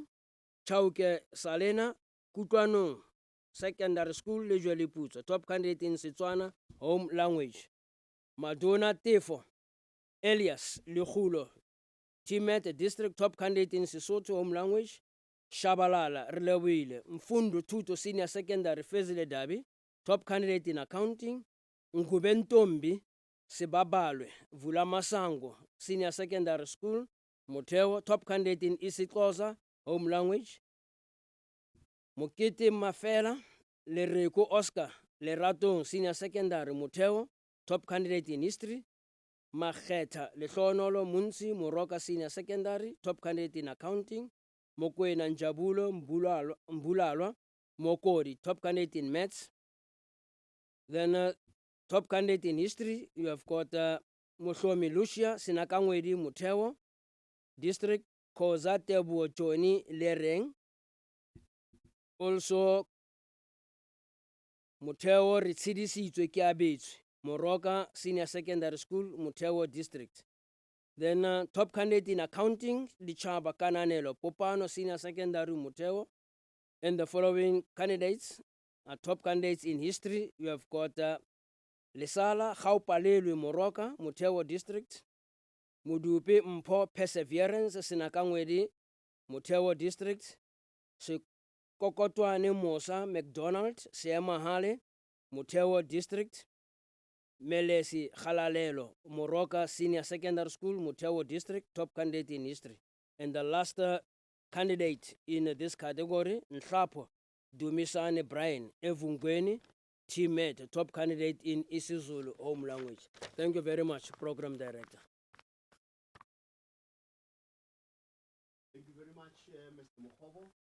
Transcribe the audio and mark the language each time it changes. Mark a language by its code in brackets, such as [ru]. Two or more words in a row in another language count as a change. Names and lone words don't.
[en] Chauke Salena, Kutuano, secondary school, Lejueli Putso, top candidate in Setswana, home language. Madonna Tefo, Elias Luhulo, Timet, district top candidate in Sesotho, home language. Shabalala, Relewile, Mfundo Tuto, senior secondary, Fezile Dabi, top candidate in accounting. Nkubentombi, Sebabalwe, Vulamasango, senior secondary school. Moteo, top candidate in isiXhosa, home language. Mokete Mafela, Lereko Oscar, Lerato, senior secondary, Moteo, top candidate in history. Mageta, Lehlonolo Munsi, Moroka, senior secondary, top candidate in accounting. Mokwena Njabulo, Mbulalwa, Mokodi, top candidate in maths. Then top candidate in history, you have got Moshomi Lucia, Sinakangwedi, Moteo, district, Kozate Buochoni, Lereng. Also, Moteo Ritsidisi Kiabich, Moroka Senior Secondary School, Moteo District. Then top candidate in accounting, Lichaba Kananelo, Popano Senior Secondary, Moteo. And the following candidates are top candidates in history. You have got Lesala Haupalelu Moroka, Moteo District. Mudupe Mpo Perseverance, Sinakangwedi, Moteo District. Kokotwane Mosa McDonald, Siema Hale, Moteo District. Melesi Khalalelo, Moroka Senior Secondary School, Moteo District, top candidate in history. And the last candidate in this category, Nhlapo Dumisane Brian Evungweni, teammate, top candidate in isiZulu home language. Thank you very much, Program Director. Thank you very much, Mr. Mukhobo.